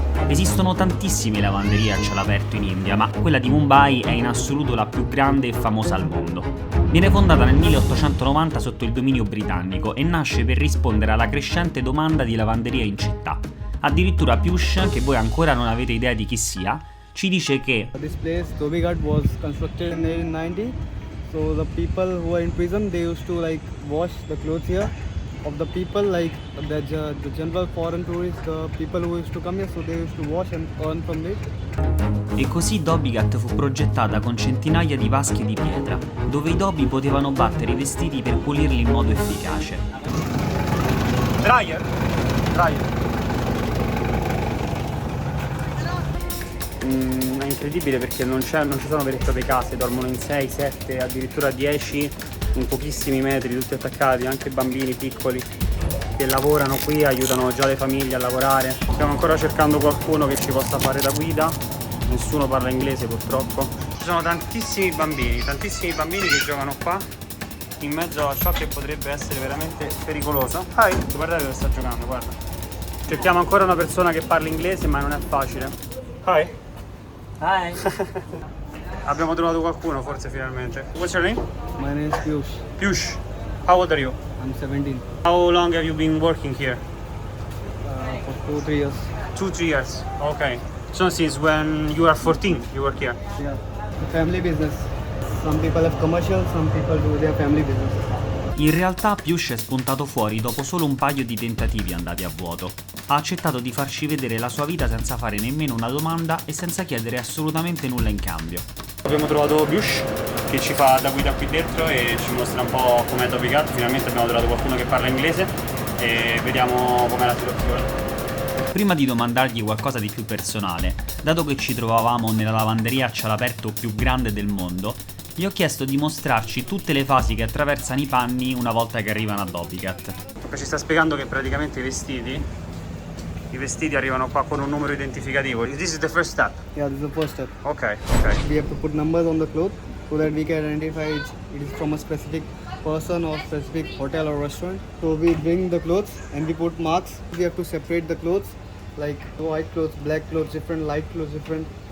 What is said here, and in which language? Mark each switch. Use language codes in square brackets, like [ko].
[it] Esistono tantissime lavanderie a cielo aperto in India, ma quella di Mumbai è in assoluto la più grande e famosa al mondo. Viene fondata nel 1890 sotto il dominio britannico e nasce per rispondere alla crescente domanda di lavanderia in città. Addirittura Piyush, che voi ancora non avete idea di chi sia, ci dice che [en] This place, Dobigat, was constructed in 1890. So the people who are in prison, they used to like wash the clothes here of the people, like the general foreign tourists, the people who used to come here, so they used to wash and earn from it. [it] E così Dobicat fu progettata con centinaia di vasche di pietra, dove i Dobi potevano battere i vestiti per pulirli in modo efficace. [en] Dryer? [it] È incredibile perché non ci sono vere e proprie case, dormono in 6, 7, addirittura 10 in pochissimi metri, tutti attaccati, anche bambini piccoli che lavorano qui, aiutano già le famiglie a lavorare. Stiamo ancora cercando qualcuno che ci possa fare da guida, nessuno parla inglese purtroppo. Ci sono tantissimi bambini che giocano qua in mezzo a ciò che potrebbe essere veramente pericoloso. Guardate dove sta giocando, guarda. Cerchiamo ancora una persona che parla inglese, ma non è facile. [en] Hi. [it] Abbiamo trovato qualcuno forse finalmente. [en] What's your name? My name is Piyush. Piyush. How old are you? I'm 17. How long have you been working here? For 2-3 years. 2-3 years. Okay. So since when you are 14, you work here? Yeah. Family business. Some people have commercial, some people do their family business. [it] In realtà Piyush è spuntato fuori dopo solo un paio di tentativi andati a vuoto. Ha accettato di farci vedere la sua vita senza fare nemmeno una domanda e senza chiedere assolutamente nulla in cambio. Abbiamo trovato Piyush che ci fa da guida qui dentro e ci mostra un po' com'è Dobicat. Finalmente abbiamo trovato qualcuno che parla inglese e vediamo com'è la situazione. Prima di domandargli qualcosa di più personale, dato che ci trovavamo nella lavanderia a cielo aperto più grande del mondo, gli ho chiesto di mostrarci tutte le fasi che attraversano i panni una volta che arrivano a Dobicat. Ci sta spiegando che praticamente i vestiti arrivano qua con un numero identificativo. [en] This is the first step. Yeah, this is the first step. Ok. We have to put numbers on the cloth so that we can identify it is from a specific person or specific hotel or restaurant. So we bring the clothes and we put marks. We have to separate the clothes, like white clothes, black clothes different, light clothes different.